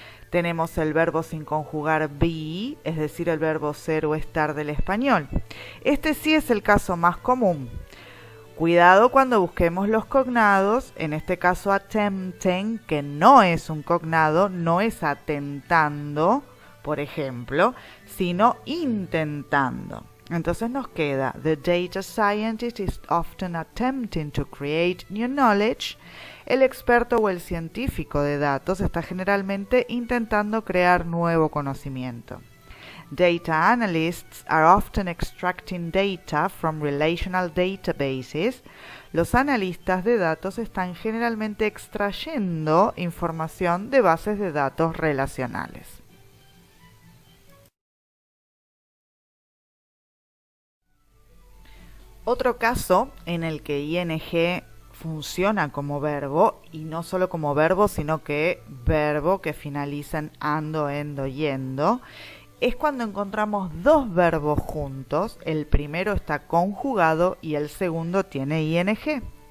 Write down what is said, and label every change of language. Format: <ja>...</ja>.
<es>Tenemos el verbo sin conjugar be, es decir, el verbo ser o estar del español. Este sí es el caso más común. Cuidado cuando busquemos los cognados, en este caso attempting, que no es un cognado, no es atentando, por ejemplo, sino intentando. Entonces nos queda,</es> <en>the data scientist is often attempting to create new knowledge.</en> <es>El experto o el científico de datos está generalmente intentando crear nuevo conocimiento.</es> <en>Data analysts are often extracting data from relational databases.</en> <es>Los analistas de datos están generalmente extrayendo información de bases de datos relacionales. Otro caso en el que ing funciona como verbo, y no solo como verbo, sino que verbo que finaliza en ando, endo, yendo, es cuando encontramos dos verbos juntos, el primero está conjugado y el segundo tiene ing.</es>